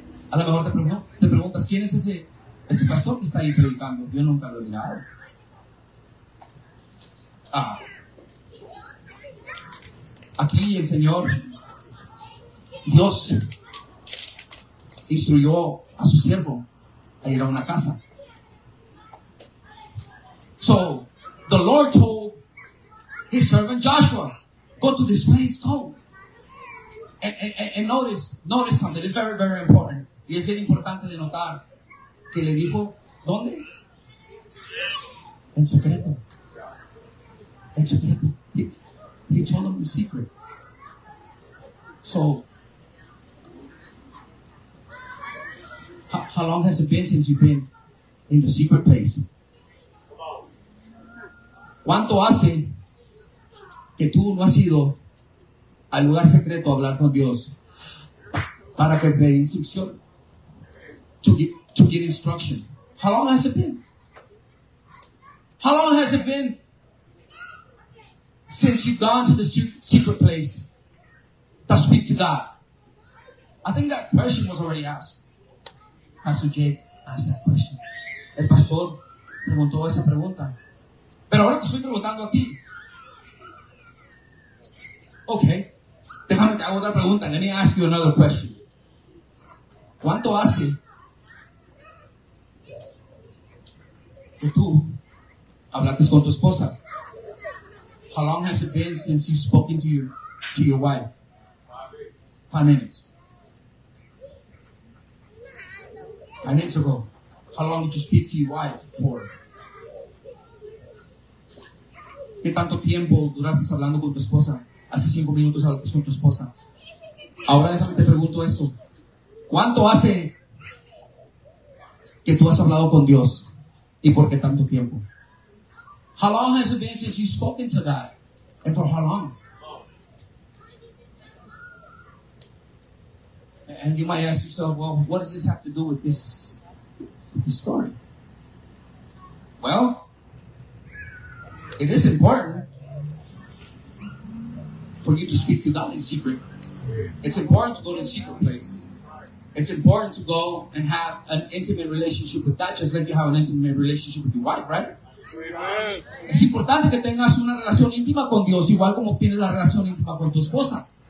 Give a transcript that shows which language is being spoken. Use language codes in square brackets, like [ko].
[es] A lo mejor te preguntas quién es ese pastor que está ahí predicando. Yo nunca lo he mirado. Ah, aquí el Señor Dios instruyó a su siervo a ir a una casa. [en] So the Lord told his servant Joshua, go to this place, go. And notice something. It's very, very important. [es] Y es bien importante de notar que le dijo, ¿dónde? En secreto. En secreto. [en] He told him the secret. So, how long has it been since you've been in the secret place? [es] ¿Cuánto hace que tú no has ido al lugar secreto a hablar con Dios para que te dé instrucción? [en] To get instruction. How long has it been? How long has it been since you've gone to the secret place to speak to God? I think that question was already asked. Pastor Jay asked that question. [es] El pastor preguntó esa pregunta. Pero ahora te estoy preguntando a ti. [en] Okay. [es] Déjame te hago otra pregunta. [en] Let me ask you another question. [es] ¿Cuánto hace que tú hablaste con tu esposa? [en] How long has it been since you've spoken to your wife? 5 minutes. 5 minutes ago. How long did you speak to your wife for? [es] ¿Qué tanto tiempo duraste hablando con tu esposa? Hace 5 minutos hablaste con tu esposa. Ahora déjame te pregunto esto. ¿Cuánto hace que tú has hablado con Dios? ¿Y por qué tanto tiempo? [en] How long has it been since you've spoken to God? And for how long? And you might ask yourself, well, what does this have to do with this story? Well, it is important for you to speak to God in secret. It's important to go to a secret place. It's important to go and have an intimate relationship with God, just like you have an intimate relationship with your wife, right? [es] Es importante que tengas una relación íntima con Dios, igual como tienes la relación íntima con tu esposa.